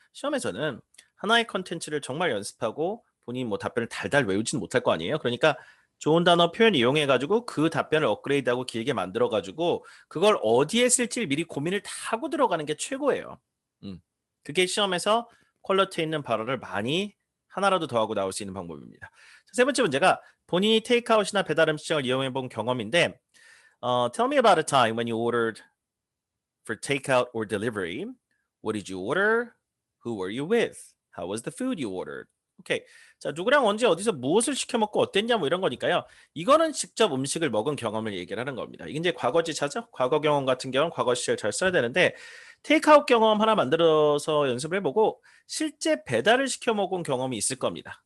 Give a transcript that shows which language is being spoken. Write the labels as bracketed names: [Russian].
[Korean] 시험에서는 하나의 컨텐츠를 정말 연습하고 본인 뭐 답변을 달달 외우지는 못할 거 아니에요. 그러니까 좋은 단어 표현 이용해 가지고 그 답변을 업그레이드하고 길게 만들어 가지고 그걸 어디에 쓸지 미리 고민을 다 하고 들어가는 게 최고예요. 그게 시험에서 퀄리티 있는 발언을 많이 하나라도 더하고 나올 수 있는 방법입니다. 세 번째 문제가 본인이 테이크아웃이나 배달 음식점을 이용해 본 경험인데 [English] tell me about a time when you ordered for takeout or delivery. What did you order? Who were you with? How was the food you ordered? [Korean] 오케이. 자, 누구랑 언제 어디서 무엇을 시켜 먹고 어땠냐 뭐 이런 거니까요. 이거는 직접 음식을 먹은 경험을 얘기를 하는 겁니다. 이게 이제 과거지차죠. 과거 경험 같은 경우는 과거 시절 잘 써야 되는데 테이크아웃 경험 하나 만들어서 연습을 해보고 실제 배달을 시켜 먹은 경험이 있을 겁니다.